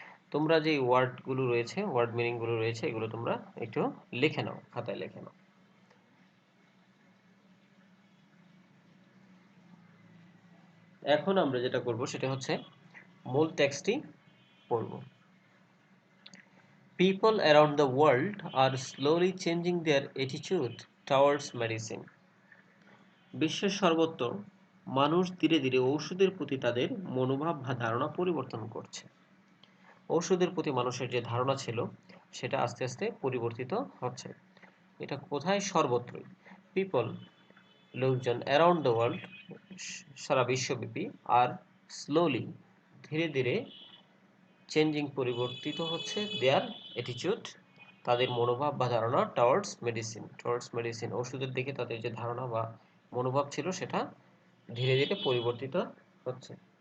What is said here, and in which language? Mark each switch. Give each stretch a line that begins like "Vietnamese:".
Bangla: তোমরা যে ওয়ার্ডগুলো রয়েছে, ওয়ার্ড মিনিংগুলো রয়েছে, এগুলো তোমরা একটু লিখে নাও, খাতায় লিখে নাও। এখন আমরা যেটা করব সেটা হচ্ছে মূল টেক্সটটি পড়ব।
English: People around the world are slowly changing their attitude towards medicine.
Bangla: বিশ্বের সর্বত্র মানুষ ধীরে ধীরে ঔষধের প্রতি তাদের মনোভাব বা ধারণা পরিবর্তন করছে। ঔষধের প্রতি মানুষের যে ধারণা ছিল সেটা আস্তে আস্তে পরিবর্তিত হচ্ছে। এটা কোথায়? সর্বত্রই। পিপল, লোকজন,
English: around the world,
Bangla: সারা বিশ্বব্যাপী,
English: আর স্লোলি,
Bangla: ধীরে ধীরে, চেঞ্জিং, পরিবর্তিত হচ্ছে,
English: their attitude,
Bangla: তাদের মনোভাব বা ধারণা,
English: towards medicine,
Bangla: ওষুধের দিকে তাদের যে ধারণা বা মনোভাব ছিল সেটা ধীরে ধীরে পরিবর্তিত হচ্ছে।